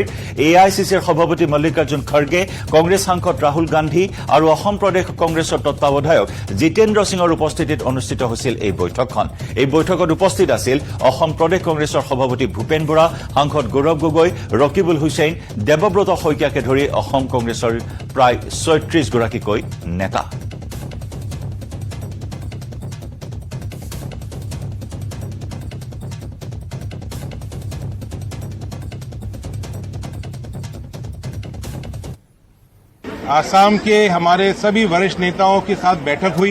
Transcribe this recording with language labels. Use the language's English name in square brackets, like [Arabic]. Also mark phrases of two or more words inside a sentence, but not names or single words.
[Assamese] AICCৰ সভাপতি মল্লিকাৰ্জুন খৰ্গে, কংগ্ৰেছ সাংসদ ৰাহুল গান্ধী আৰু অসম প্ৰদেশ কংগ্ৰেছৰ তত্বাৱধায়ক জিতেন্দ্ৰ সিঙৰ উপস্থিতিত অনুষ্ঠিত হৈছিল এই বৈঠকখন। এই বৈঠকত উপস্থিত আছিল অসম প্ৰদেশ কংগ্ৰেছৰ সভাপতি ভূপেন বৰা, সাংসদ গৌৰৱ গগৈ, ৰকিবুল হুছেইন, দেৱব্ৰত শইকীয়াকে ধৰি অসম কংগ্ৰেছৰ প্ৰায় ৩৬ গৰাকীকৈ নেতা। [Hindi] आसाम के हमारे सभी वरिष्ठ नेताओं के साथ बैठक हुई।